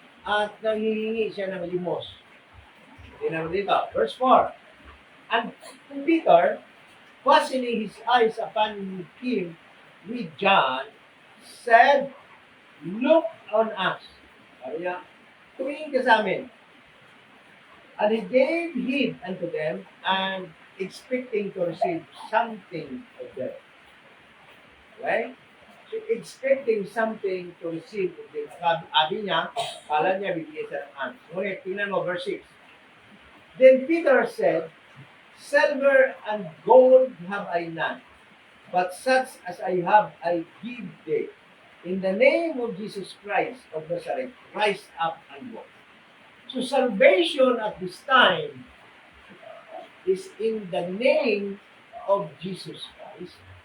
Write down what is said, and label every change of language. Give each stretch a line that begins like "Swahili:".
Filipino: at nanghihingi siya ng limos. Tingnan mo dito, verse 4.
English: And Peter, fastening his eyes upon him with John, said, "Look on us."
Filipino: Sabi niya, tumingin ka sa amin.
English: And he gave heed unto them, and expecting to receive something of them. Okay? So, expecting something to receive of them.
Filipino: Sabi niya, kala niya bibigyan siya ng hands. Ngunit, tingnan mo, verse 6.
English: Then Peter said, "Silver and gold have I none, but such as I have I give thee. In the name of Jesus Christ of Nazareth, rise up and walk." So salvation at this time is in the name of Jesus Christ.